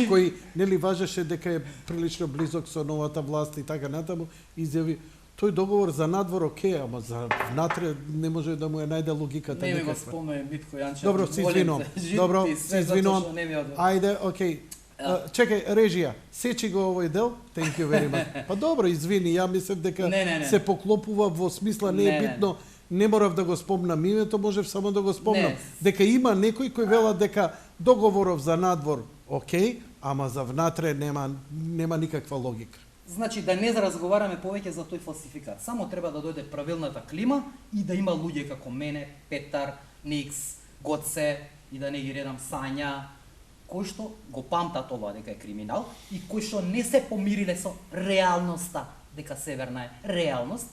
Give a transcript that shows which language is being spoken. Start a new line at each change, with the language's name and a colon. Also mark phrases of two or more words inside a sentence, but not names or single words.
Macedonian: кој нели важеше дека е прилично близок со новата власт и така натаму, изјави тој договор за надвор окей, ама за внатре не може да му е најде логиката. Не ми го спомне Митко Јанчев. Добро, се извинувам. Добро, се извинувам. Ајде, окей. Чекај, режија, сечи го овој дел.
English: Thank you very much.
Macedonian: Па добро, извини, ја мислев дека се поклопува во смисла не е битно. Не морав да го спомнам името, можев само да го спомнам. Дека има некој кој вела дека договоров за надвор окей, ама за внатре нема никаква логика. Значи да не разговараме повеќе за тој фалсификат. Само треба да дојде правилната клима и да има луѓе како мене, Петар, Никс, Гоце и да не ги редам Сања, кои што го памтат ова дека е криминал и кои што не се помириле со реалноста дека Северна е реалност.